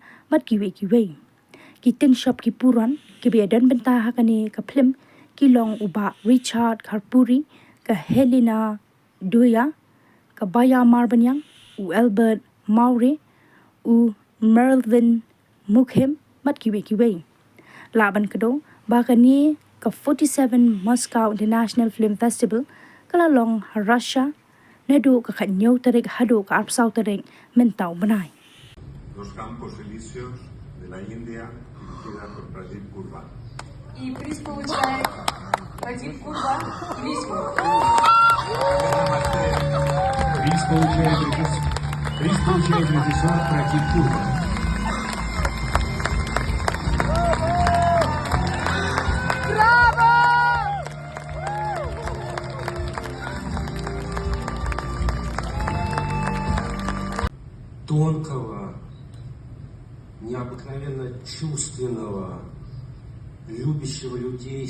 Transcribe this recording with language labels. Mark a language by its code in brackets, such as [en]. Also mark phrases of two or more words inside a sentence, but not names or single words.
[kha] bat kiwe ki tin shop ki puran ki be dan benta ha kane ka film ki long uba Richard Kharpuri ka Helena Duya ka Baya Marbanyang u Albert Maure u Mervyn Mukhem bat kiwe laban kado ba kani ka 47 Moscow International Film Festival kala long Russia nadu ka khanyo tarik hadu ka arpsau tarik mentau banai [es] Los Campos Elíseos de la India, dirigida por Pradeep Kurba. [ru] И приз получает Прадип Курба Элисио. Приз получает режиссер Прадип Курба. Тонкого, необыкновенно чувственного, любящего людей,